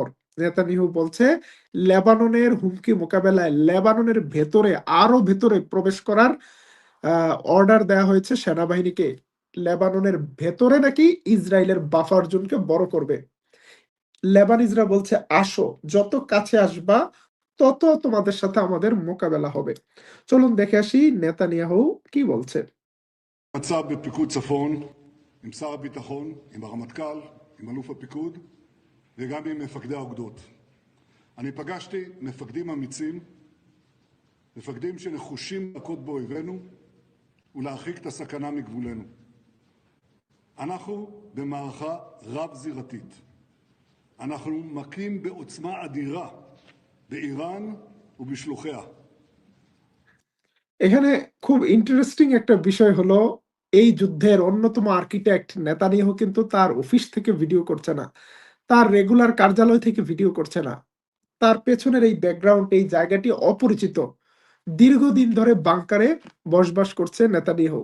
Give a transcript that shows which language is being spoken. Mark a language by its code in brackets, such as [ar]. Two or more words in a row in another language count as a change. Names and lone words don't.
[bn] নেতানিয়াহু বলছে লেবাননের হুমকি মোকাবেলায় লেবাননের ভেতরে, আরো ভেতরে প্রবেশ করার অর্ডার দেয়া হয়েছে সেনাবাহিনীকে। লেবাননের ভেতরে নাকি ইসরায়েলের বাফার জোনকে বড় করবে। লেবানিজরা বলছে আসো, যত কাছে আসবা তত তোমাদের সাথে আমাদের মোকাবেলা হবে। চলুন দেখে আসি নেতানিয়াহু কি বলছে। [he] מצב בפיקוד צפון עם שר הביטחון, עם הרמטכ"ל, עם אלוף הפיקוד וגם עם מפקדי האוגדות. אני פגשתי מפקדים אמיצים, מפקדים שנחושים להכות באויבינו ולהרחיק את הסכנה מגבולנו. אנחנו במערכה רב-זירתית. אנחנו מכים בעוצמה אדירה באיראן ובשלוחיה. [bn] এখানে খুব ইন্টারেস্টিং একটা বিষয় হলো, এই যুদ্ধের অন্যতম আর্কিটেক্ট নেতানিয়াহু কিন্তু তার অফিস থেকে ভিডিও করছে না, তার রেগুলার কার্যালয় থেকে ভিডিও করছে না। তার পেছনের এই ব্যাকগ্রাউন্ড, এই জায়গাটি অপরিচিত। দীর্ঘদিন ধরে বাংকারে বসবাস করছে নেতানিয়াহু।